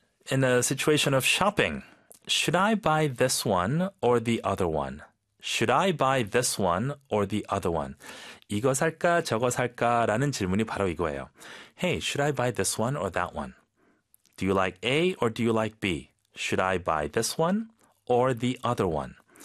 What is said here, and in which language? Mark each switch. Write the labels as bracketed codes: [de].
[en] In a situation of shopping, should I buy this one or the other one? Should I buy this one or the other one? [ko] 이거 살까 저거 살까 라는 질문이 바로 이거예요. [en] Hey, should I buy this one or that one? Do you like A or do you like B? Should I buy this one or the other one?